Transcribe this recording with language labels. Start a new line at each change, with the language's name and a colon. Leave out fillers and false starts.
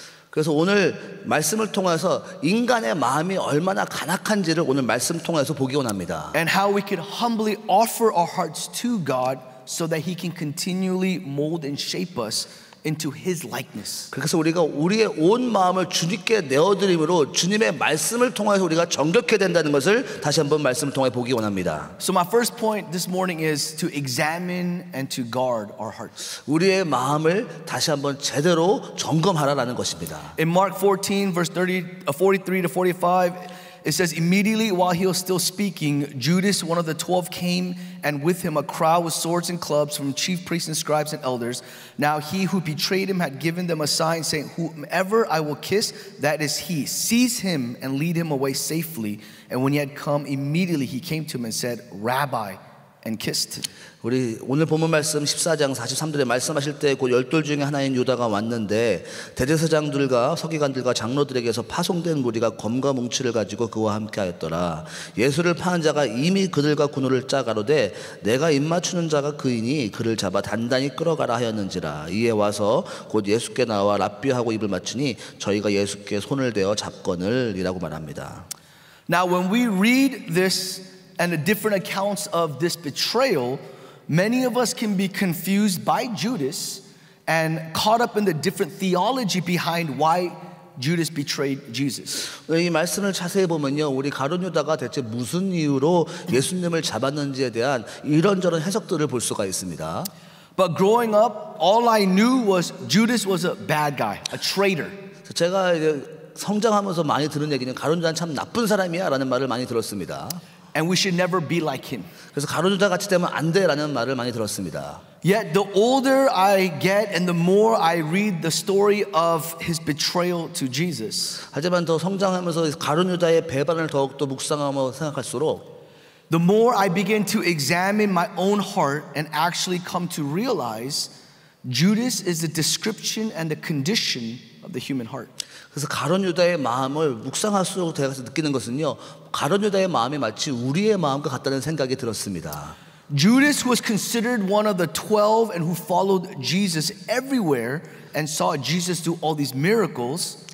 Korean: 그래서 오늘 말씀을 통해서 인간의 마음이 얼마나 간악한지를 오늘 말씀 통해서 보기 원합니다.
English: And how we could humbly offer our hearts to God so that He can continually mold and shape us into His likeness.
Korean: 그래서 우리가 우리의 온 마음을 주님께 내어드림으로 주님의 말씀을 통해서 우리가 정결케 된다는 것을 다시 한번 말씀을 통해 보기 원합니다.
English: So my first point this morning is to examine and to guard our hearts.
Korean: 우리의 마음을 다시 한번 제대로 점검하라라는 것입니다.
English: In Mark 14 verse 43 to 45, it says, immediately while he was still speaking, Judas, one of the 12, came, and with him a crowd with swords and clubs from chief priests and scribes and elders. Now he who betrayed him had given them a sign, saying, whomever I will kiss, that is he. Seize him and lead him away safely. And when he had come, immediately he came to him and said, Rabbi, and kissed him.
Korean: 우리 오늘 본문 말씀 14장 43절에 말씀하실 때 그 12 중에 하나인 유다가 왔는데 대제사장들과 서기관들과 장로들에게서 파송된 무리가 검과 뭉치를 가지고 그와 함께 하였더라. 예수를 파는 자가 이미 그들과 군호를 짜 가로되 내가 입맞추는 자가 그이니 그를 잡아 단단히 끌어가라 하였는지라. 이에 와서 곧 예수께 나와 랍비하고 입을 맞추니 저희가 예수께 손을 대어 잡거늘 이라고 말합니다.
English: Now when we read this and the different accounts of this betrayal, many of us can be confused by Judas and caught up in the different theology behind why Judas betrayed Jesus.
Korean: 이 말씀을 자세히 보면요, 우리 가룟 유다가 대체 무슨 이유로 예수님을 잡았는지에 대한 이런저런 해석들을 볼 수가 있습니다.
English: But growing up, all I knew was Judas was a bad guy, a traitor.
Korean: 제가 이제 성장하면서 많이 들은 얘기는 가룟 유다는 참 나쁜 사람이야라는 말을 많이 들었습니다.
English: And we should never be like him.
Korean: 그래서 가룟 유다 같이 되면 안 돼라는 말을 많이 들었습니다.
English: Yet the older I get and the more I read the story of his betrayal to Jesus,
Korean: 하지만 더 성장하면서 가룟 유다의 배반을 더욱더 묵상하며 생각할수록
English: the more I begin to examine my own heart and actually come to realize Judas is the description and the condition of the human heart.
Korean: 그래서 가룟 유다의 마음을 묵상할수록 제가 느끼는 것은요, 가룟 유다의 마음이 마치 우리의 마음과 같다는 생각이 들었습니다.
English: Judas was considered one of the 12 and who followed Jesus everywhere and saw Jesus do all these miracles.